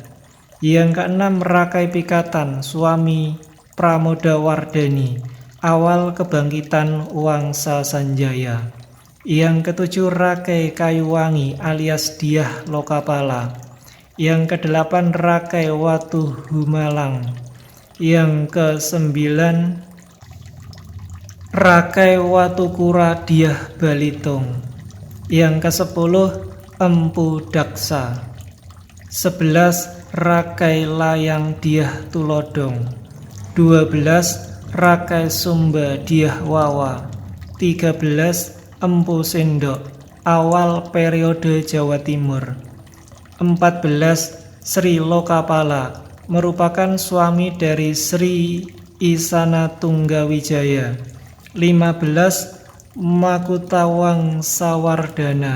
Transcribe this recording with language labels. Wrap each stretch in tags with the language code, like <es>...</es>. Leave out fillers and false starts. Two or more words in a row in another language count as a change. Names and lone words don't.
<id>Yang keenam Rakai Pikatan suami Pramodawardhani, awal kebangkitan Wangsa Sanjaya. Yang ketujuh Rakai Kayuwangi alias Dyah Lokapala. Yang kedelapan Rakai Watu Humalang. Yang kesembilan Rakai Watukura Dyah Balitung. Yang kesepuluh Empu Daksa. 11 Rakai Layang Dyah Tulodong. 12 Rakai Sumba Dyah Wawa. 13 Empu Sendok, awal periode Jawa Timur. 14 Sri Lokapala, merupakan suami dari Sri Isana Tunggawijaya. 15 Makutawang Sawardana.</id>